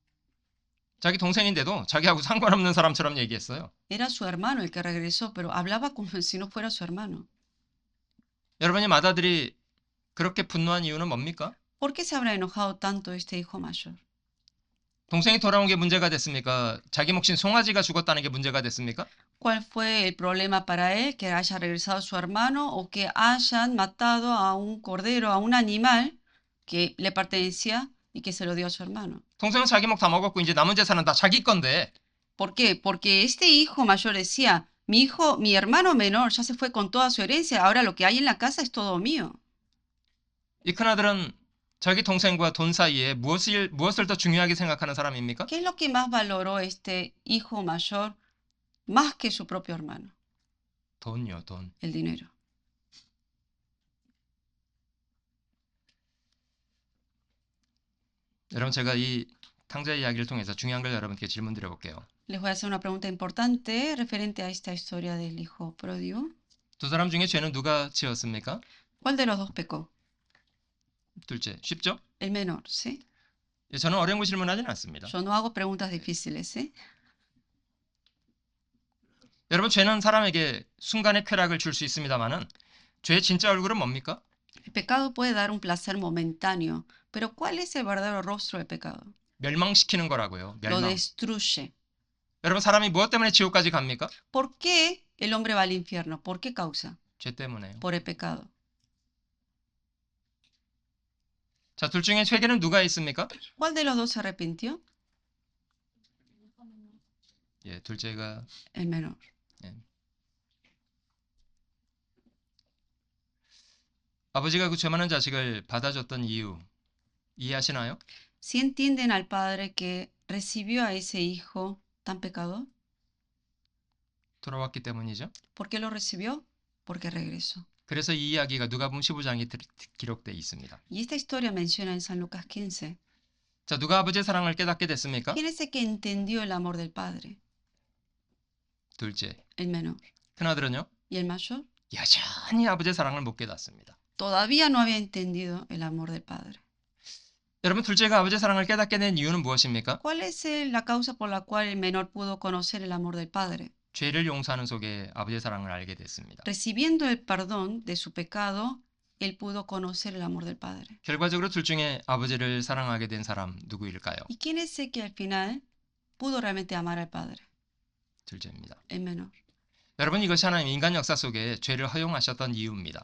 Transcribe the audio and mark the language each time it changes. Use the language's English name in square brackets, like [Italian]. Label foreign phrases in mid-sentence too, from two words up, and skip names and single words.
[Korean] 자기 동생인데도 자기하고 상관없는 사람처럼 얘기했어요. [Spanish] Era su hermano el que regresó, pero hablaba como si no fuera su hermano. [Korean] 여러분이 맏아들이 그렇게 분노한 이유는 뭡니까? [Spanish] ¿Por qué se habrá enojado tanto este hijo mayor? [Korean] 동생이 돌아온 게 문제가 됐습니까? 자기 몫인 송아지가 죽었다는 게 문제가 됐습니까? [Spanish] ¿Cuál fue el problema para él? ¿Que haya regresado su hermano o que hayan matado a un cordero, a un animal que le pertenecía y que se lo dio a su hermano? [Korean] 동생은 자기 몫 다 먹었고 이제 남은 재산은 다 자기 건데 [Spanish] ¿Por qué? Porque este hijo mayor decía, mi hermano menor ya se fue con toda su herencia, ahora lo que hay en la casa es todo mío. [Korean] 이 큰아들은 자기 동생과 돈 사이에 무엇을 더 중요하게 생각하는 사람입니까? [Spanish] ¿Qué es lo que más valoró este hijo mayor más que su propio hermano? [Korean] 돈요, 돈. [Spanish] El dinero. [Korean] 여러분 제가 이 탕자의 이야기를 통해서 중요한 걸 여러분께 질문 드려볼게요. [Spanish] Les voy a hacer una pregunta importante referente a esta historia del hijo pródigo. [Korean] 두 사람 중에 죄는 누가 지었습니까? [Spanish] ¿Cuál de los dos pecó? [Korean] 둘째, 쉽죠? [Spanish] El menor, ¿sí? [Korean] 저는 어려운 거 질문하지는 않습니다. [Spanish] Yo no hago preguntas difíciles, ¿sí? [Korean] 여러분 죄는 사람에게 순간의 쾌락을 줄 수 있습니다만은 죄의 진짜 얼굴은 뭡니까? [Spanish] El pecado puede dar un placer momentáneo, pero ¿cuál es el verdadero rostro del pecado? [Korean] 멸망시키는 거라고요. [Spanish] Lo [Korean] 멸망. [Spanish] destruye. [Korean] 여러분 사람이 무엇 때문에 지옥까지 갑니까? [Spanish] ¿Por qué el hombre va al infierno? ¿Por qué causa? [Korean] 죄 때문에요. [Spanish] Por el pecado. [Korean] 자, 둘 중에 회개는 누가 있습니까? [Spanish] ¿Cuál de los dos se arrepintió? [Korean] 예, 둘째가 [Spanish] El menor. [Korean] 아버지가 그 죄 많은 자식을 받아줬던 이유 이해하시나요? [Spanish] ¿Sí entienden al padre que recibió a ese hijo tan pecador? [Korean] 돌아왔기 때문이죠. [Spanish] ¿Por qué lo recibió? Porque regresó. [Korean] 그래서 이 이야기가 누가복음 15장에 기록되어 있습니다. [Spanish] Y esta historia menciona en San Lucas 15. [Korean] 자, 누가 아버지의 사랑을 깨닫게 됐습니까? [Spanish] ¿Quién es el que entendió el amor del Padre? [Korean] 둘째. [Spanish] El menor. [Korean] 큰아들은요? [Spanish] ¿Y el mayor? [Korean] 여전히 아버지의 사랑을 못 깨닫습니다. [Spanish] Todavía no había entendido el amor del Padre. [Korean] 여러분, 둘째가 아버지의 사랑을 깨닫게 된 이유는 무엇입니까? [Spanish] ¿Cuál es la causa por la cual el menor pudo conocer el amor del Padre? [Korean] 죄를 용서하는 속에 아버지의 사랑을 알게 됐습니다. [Spanish] Recibiendo el perdón de su pecado, él pudo conocer el amor del Padre. [Korean] 결과적으로 둘 중에 아버지를 사랑하게 된 사람 누구일까요? [Spanish] ¿Y quién es el que al final pudo realmente amar al Padre? [Korean] 둘째입니다. [Spanish] El menor. [Korean] 여러분, 이것이 하나님 인간 역사 속에 죄를 허용하셨던 이유입니다.